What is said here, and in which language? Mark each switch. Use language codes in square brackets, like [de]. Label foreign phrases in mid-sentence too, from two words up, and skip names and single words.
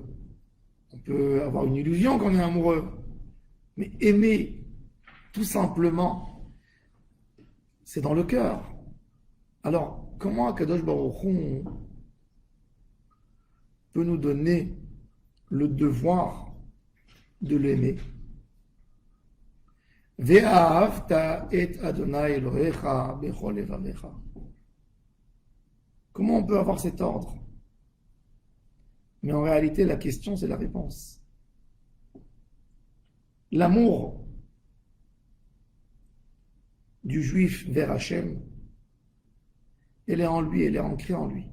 [fr] On peut avoir une illusion qu'on est amoureux. Mais aimer, tout simplement, c'est dans le cœur. Alors, comment [he] הקדוש ברוך הוא [fr] peut nous donner le devoir de l'aimer? [he] ואהבת את אדוני אלוהיך בכל לבבך. [fr] Comment on peut avoir cet ordre? Mais en réalité, la question, c'est la réponse. L'amour du juif vers Hachem, elle est en lui, elle est ancrée en lui.